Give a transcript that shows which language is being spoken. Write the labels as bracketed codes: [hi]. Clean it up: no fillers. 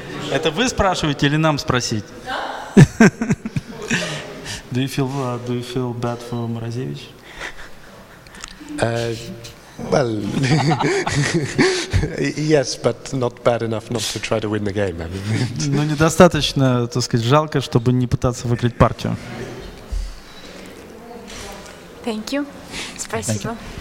[ru] Это вы спрашиваете или нам спросить? [en] Do you feel bad for Morozevich? Well, yes, but not bad enough not to try to win the game. I mean. [ru] Но недостаточно, так сказать, жалко, чтобы не пытаться выиграть партию. [en] Thank you. [ru] Спасибо.